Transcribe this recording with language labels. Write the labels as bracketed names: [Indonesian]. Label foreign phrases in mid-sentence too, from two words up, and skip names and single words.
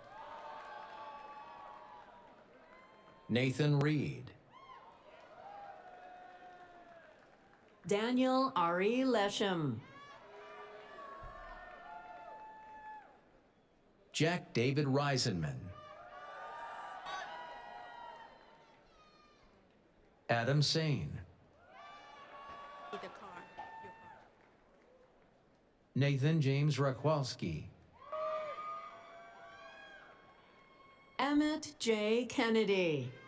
[English] Nathan Reed. Daniel Ari Lesham. Jack David Reisenman. Adam Sane. The car. Your car. Nathan James Rakwalski. Emmett J. Kennedy.